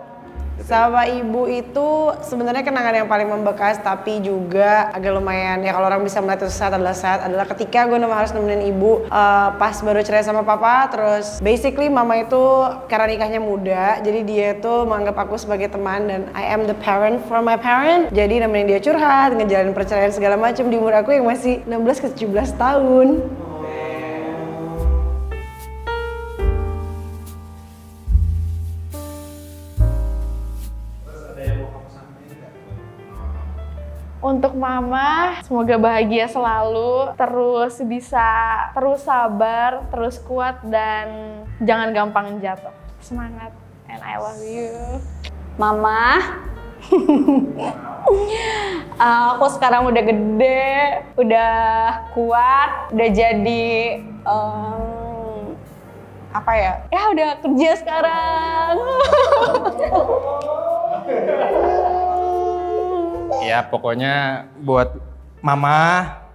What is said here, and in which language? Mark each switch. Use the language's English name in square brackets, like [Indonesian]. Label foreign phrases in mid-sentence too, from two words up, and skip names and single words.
[Indonesian] Sama ibu itu sebenarnya kenangan yang paling membekas, tapi juga agak lumayan ya kalau orang bisa melihat itu saat adalah ketika gue harus nemenin ibu pas baru cerai sama papa. Terus basically mama itu karena nikahnya muda, jadi dia tuh menganggap aku sebagai teman dan [English] I am the parent for my parent. [Indonesian] Jadi nemenin dia curhat, ngejalanin perceraian segala macam di umur aku yang masih 16 ke 17 tahun. Untuk mama, semoga bahagia selalu, terus sabar, terus kuat, dan jangan gampang jatuh. Semangat, [English] and I love you. [Indonesian] Mama, aku sekarang udah gede, udah kuat, udah jadi apa ya? Ya udah kerja sekarang. Ya pokoknya buat mama.